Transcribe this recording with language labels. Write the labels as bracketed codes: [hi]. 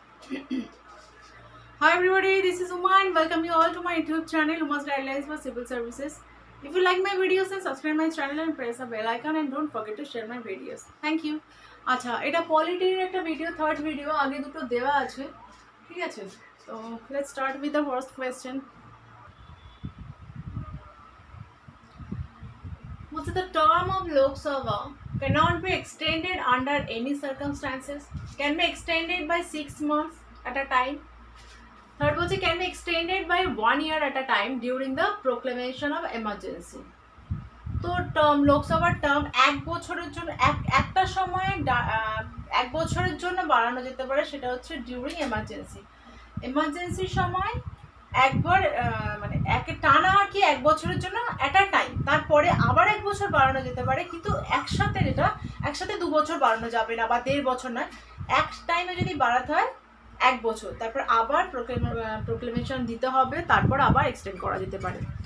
[en] Hi everybody, this is Uma and welcome you all to my YouTube channel Uma's Guidelines for Civil Services. If you like my videos then subscribe my channel and press the bell icon and don't forget to share my videos. Thank you. [bn] আচ্ছা এটা পলিটির একটা video third video আগে দুটো দেওয়া আছে ঠিক আছে [en] So let's start with the first question. [bn] বলছে [en] the term of Lok Sabha cannot be extended under any circumstances, can be extended by 6 months at a time. Third [bn] বলছে [en] can be extended by 1 year at a time during the proclamation of emergency. [bn] তো term লোকসভার term এক বছরের জন্য একটা সময়ে এক বছরের জন্য বাড়ানো যেতে পারে, সেটা হচ্ছে ডিউরিং এমার্জেন্সির সময় একবার মানে টানা আর কি এক বছরের জন্য অ্যাট আ টাইম, তারপরে আবার এক বছর বাড়ানো যেতে পারে, কিন্তু একসাথে 2 বছর বাড়ানো যাবে না বা 1.5 বছর নয়, এক টাইমে যদি বাড়াতে হয় 1 বছর, তারপর আবার প্রোক্লেমেশন দিতে হবে, তারপর আবার এক্সটেন্ড করা যেতে পারে।